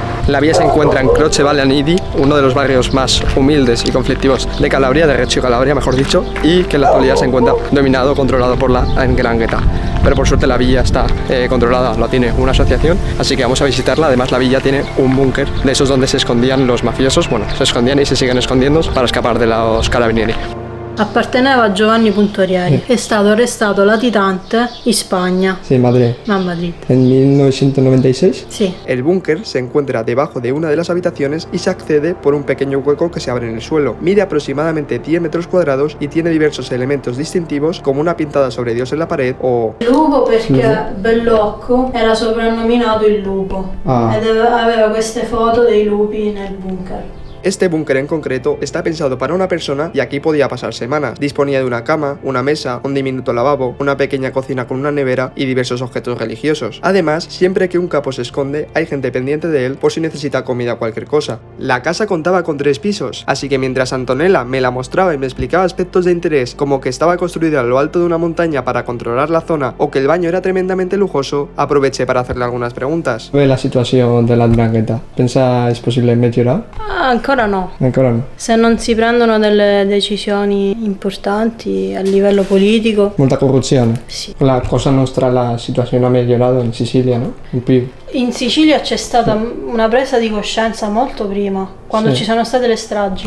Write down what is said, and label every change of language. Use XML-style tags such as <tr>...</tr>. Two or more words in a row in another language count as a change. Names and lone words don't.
<es>La villa se encuentra en Croce Vallanidi, uno de los barrios más humildes y conflictivos de Calabria, de Reggio Calabria mejor dicho, y que en la actualidad se encuentra dominado, controlado por la 'ndrangheta. Pero por suerte la villa está controlada, la tiene una asociación, así que vamos a visitarla. Además la villa tiene un búnker de esos donde se escondían los mafiosos, bueno, se escondían y se siguen escondiendo para escapar de los carabinieri.</es> <it>apparteneva a Giovanni Puntorieri. È stato arrestato latitante in Spagna.</it> <es>Sí, Madrid.</es> <it>A Madrid.</it> <es>¿En 1996?</es> <it>Sì.</it> <es>El búnker se encuentra debajo de una de las habitaciones y se accede por un pequeño hueco que se abre en el suelo. Mide aproximadamente 10 metros cuadrados y tiene diversos elementos distintivos como una pintada sobre Dios en la pared o...</es> <it>Il lupo perché Bellocco era soprannominato il lupo ed aveva queste foto dei lupi nel bunker.</it> <es>Este búnker en concreto está pensado para una persona y aquí podía pasar semanas. Disponía de una cama, una mesa, un diminuto lavabo, una pequeña cocina con una nevera y diversos objetos religiosos. Además, siempre que un capo se esconde, hay gente pendiente de él por si necesita comida o cualquier cosa. La casa contaba con 3 pisos, así que mientras Antonella me la mostraba y me explicaba aspectos de interés como que estaba construida a lo alto de una montaña para controlar la zona o que el baño era tremendamente lujoso, aproveché para hacerle algunas preguntas. ¿Ve la situación de la 'ndrangheta?</es> <it>¿Pensa</it> <es>es posible</es> <it>migliorare? Ancora no. Ancora no. Se non si prendono delle decisioni importanti a livello politico. Molta corruzione. Sì. La cosa nostra, la situazione ha migliorato in Sicilia, no? In più. In Sicilia c'è stata una presa di coscienza molto prima, quando ci sono state le stragi.</it>